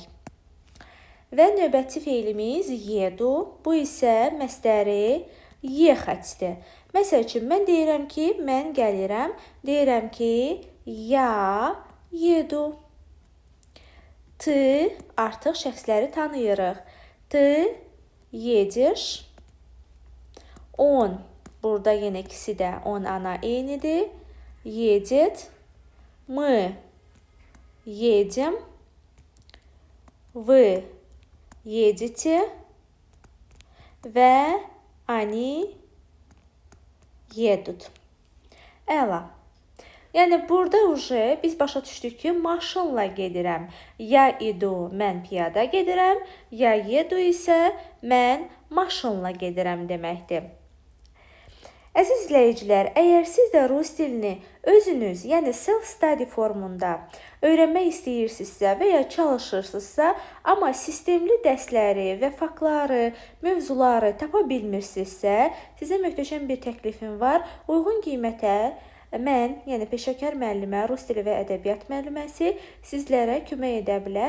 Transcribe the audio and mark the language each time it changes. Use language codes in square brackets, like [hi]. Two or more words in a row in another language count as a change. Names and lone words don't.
[az] Və növbəti feilimiz yedu. Bu isə məstəri yexətdir. Məsəl üçün, mən deyirəm ki, mən gəlirəm. Deyirəm ki, [ru] я еду. [az] Ты artıq şəxsləri tanıyırıq. [ru] Ты едешь. Он, [az] burada yenə ikisi də on ana eynidir. [ru] Едет. Мы едем. Вы едете. Və они едут. [az] Əla. Yəni, burada biz başa düşdük ki, maşınla gedirəm. [ru] Я иду, [az] mən piyada gedirəm. [ru] Я еду [az] isə mən maşınla gedirəm deməkdir. Əziz izləyicilər, əgər siz də rus dilini özünüz, yəni self-study formunda öyrənmək istəyirsinizsə və ya çalışırsınızsa, amma sistemli dərsləri və faktları, mövzuları tapa bilmirsinizsə, sizə möhtəşəm bir təklifim var. Uyğun qiymətə mən, yəni peşəkar müəllimə, rus dili və ədəbiyyat müəlliməsi sizlərə kömək edə bilər.